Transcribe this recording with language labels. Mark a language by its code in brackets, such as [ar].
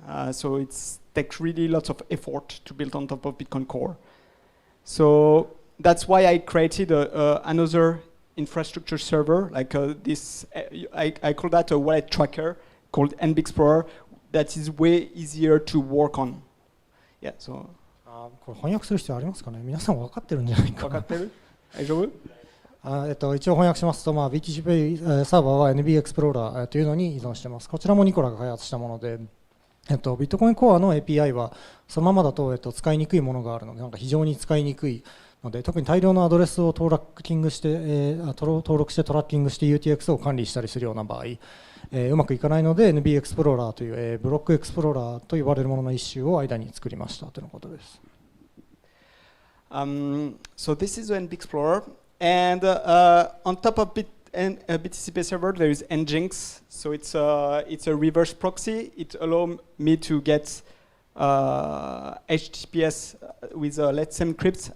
[en] So it takes really lots of effort to build on top of Bitcoin Core. So that's why I created another infrastructure server, like this. I call that a wallet tracker called NB Explorer. That is way easier to work on. Yeah, so. [ja] これ翻訳する必要ありますかね。皆さん分かってるんじゃないかな。分かってる？大丈夫？一応翻訳しますと、BTCPay サーバーは NB Explorer というのに依存しています。こちらもニコラが開発したもので、ビットコインコアの API はそのままだと、使いにくいものがあるので、なんか非常に使いにくいので、特に大量のアドレスを登録してトラッキングして UTXO を管理したりするような場合、うまくいかないので NB Explorer という、ブロックエクスプローラーと呼ばれるものの一種を間に作りましたということです。 [en] So this is the NB Explorer, and on top of BTCPayServer, there is Nginx, so it's a reverse proxy. It allows me to get HTTPS with Let's Encrypt.